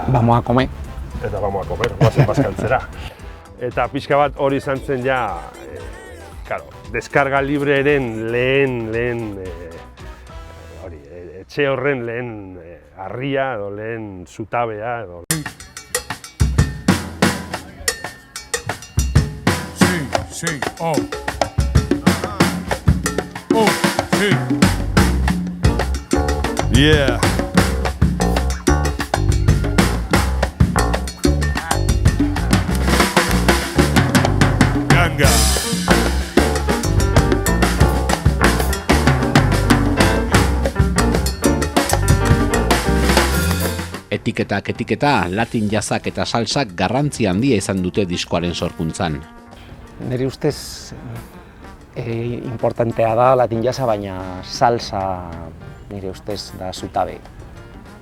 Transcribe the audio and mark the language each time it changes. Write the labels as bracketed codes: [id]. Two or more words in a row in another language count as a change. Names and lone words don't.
[eu] Vamos a Comer. Eta Vamos a Comer, guazen bazkaltzera. Eta pixka bat hori izan zen ja, deskarga libreren lehen etxe horren lehen harria edo lehen zutabea edo. [es] Sí, oh. Sí. Yeah. Ganga. [eu] Etiketa, Latin jazzak eta salsak garrantzi handia izan dute diskoaren sorkuntzan. Nire ustez importantea da Latin jazza, baina salsa nire ustez da zutabe.